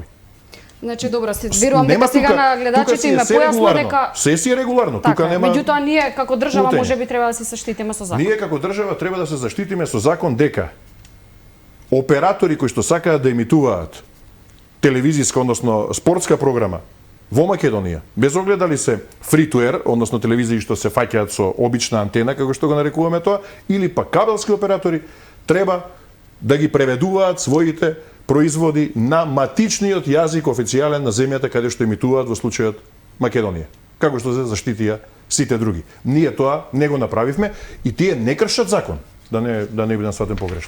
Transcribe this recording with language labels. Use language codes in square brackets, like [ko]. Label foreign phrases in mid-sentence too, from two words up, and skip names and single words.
[mk] Значи добро, се верувам дека сега на гледачите им е појасно дека се си е регуларно, така, тука нема. Меѓутоа ние како држава плутење. можеби треба да се заштитиме со закон. Ние како држава треба да се заштитиме со закон дека оператори кои што сакаат да емитуваат телевизиска, односно спортска програма во Македонија, без оглед дали се [en] free to air, [mk] односно телевизии што се фаќаат со обична антена, како што го нарекуваме тоа, или па кабелски оператори, треба да ги преведуваат своите производи на матичниот јазик официјален на земјата каде што емитуваат, во случајот Македонија. Како што се заштитија сите други. Ние тоа не го направивме и тие не кршат закон, да не бидам сватен погрешно.